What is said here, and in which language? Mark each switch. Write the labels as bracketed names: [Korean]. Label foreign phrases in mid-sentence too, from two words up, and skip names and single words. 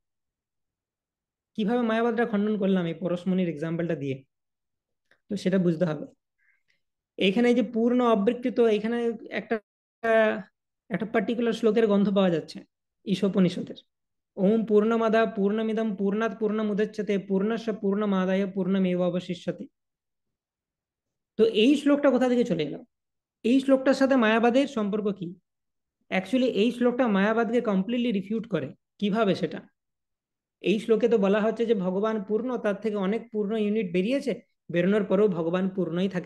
[Bangla] কিভাবে মায়াবাদটা খণ্ডন করলাম এই পরশমণির এক্সাম্পলটা দিয়ে? তো সেটা বুঝতে হবে। এখানে এই যে পূর্ণ অবৃক্ষিত, এখানে একটা একটা পার্টিকুলার শ্লোকের গন্ধ পাওয়া যাচ্ছে ঈশোপনিষদের। [Sanskrit] ওম পূর্ণমাদা পূর্ণমিদম পূর্ণাৎ পূর্ণমুদচ্যতে পূর্ণস্য পূর্ণমাদায় পূর্ণমেবাবশিষ্যতে। [Bangla] তো এই শ্লোকটা কোথা থেকে চলে এলো? এই শ্লোকটার সাথে মায়াবাদের সম্পর্ক কি? অ্যাকচুয়ালি এই শ্লোকটা মায়াবাদকে [English] completely refute [Bangla] করে। কিভাবে সেটা? এই শ্লোকে তো বলা হচ্ছে যে ভগবান পূর্ণ, তার থেকে অনেক পূর্ণ ইউনিট বেরিয়েছে, বেরোনোর পরেও ভগবান পূর্ণই থাকেন।